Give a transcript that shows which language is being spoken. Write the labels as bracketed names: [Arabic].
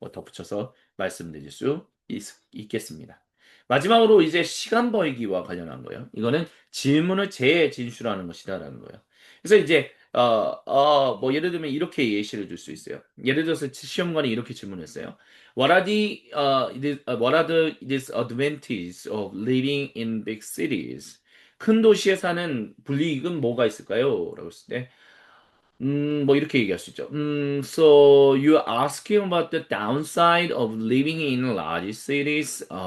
[Korean] 덧붙여서 말씀드릴 수 있겠습니다. 마지막으로 이제 시간 벌기와 관련한 거예요. 이거는 질문을 재진술하는 것이다라는 거예요. 그래서 이제 뭐 예를 들면 이렇게 예시를 들 수 있어요. 예를 들어서 시험관이 이렇게 질문했어요. [English] What are the disadvantages of living in big cities? [Korean] 큰 도시에 사는 불이익은 뭐가 있을까요? 라고 했을 때 뭐 이렇게 얘기할 수 있죠. [English] So you're asking about the downside of living in large cities?